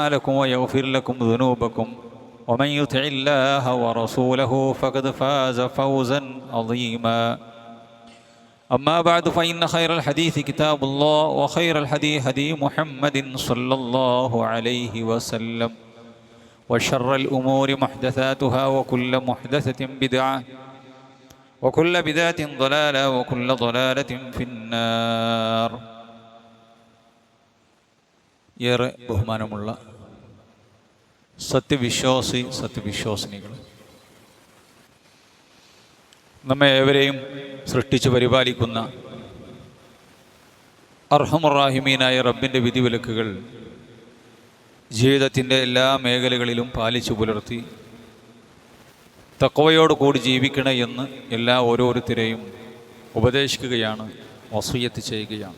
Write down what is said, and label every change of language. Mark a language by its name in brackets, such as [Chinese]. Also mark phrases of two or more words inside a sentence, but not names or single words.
[Arabic] ويغفر لكم ذنوبكم ومن يطع الله ورسوله فقد فاز فوزا عظيما أما بعد فإن خير الحديث كتاب الله وخير الهدي هدي محمد صلى الله عليه وسلم وشر الأمور محدثاتها وكل محدثة بدعة وكل بدعة ضلالة وكل ضلالة في النار. [Malayalam] ഏറെ ബഹുമാനമുള്ള സത്യവിശ്വാസിനികൾ, നമ്മെ ഏവരെയും സൃഷ്ടിച്ച് പരിപാലിക്കുന്ന അർഹമുറാഹിമീനായ റബ്ബിൻ്റെ വിധിവിലക്കുകൾ ജീവിതത്തിൻ്റെ എല്ലാ മേഖലകളിലും പാലിച്ചു പുലർത്തി തഖ്വയോട് കൂടി ജീവിക്കണേ എന്ന് എല്ലാ ഓരോരുത്തരെയും ഉപദേശിക്കുകയാണ്, വസിയ്യത്ത് ചെയ്യുകയാണ്.